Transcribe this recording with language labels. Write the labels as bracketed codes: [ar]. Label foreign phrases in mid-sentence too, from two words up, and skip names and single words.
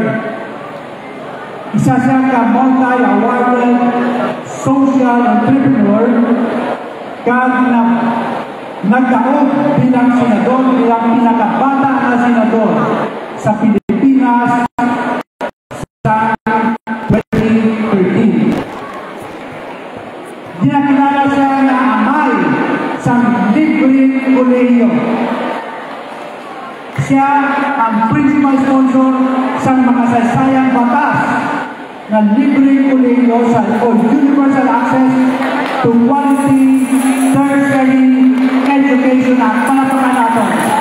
[hil] Isa siya ka [en] multi-awarded social entrepreneur [hil] kag nagdaog bilang senador, bilang pinakabata na senador sa Pilipinas sa 2013. Dinakilala siya na amay sa libreng kolehiyo. Siya ang [en] principal sponsor [hil] sa mga saysayang batas na libreng kolehiyo sa Universal Access to Quality Tertiary Education Act. [tl] Palakpakan natin.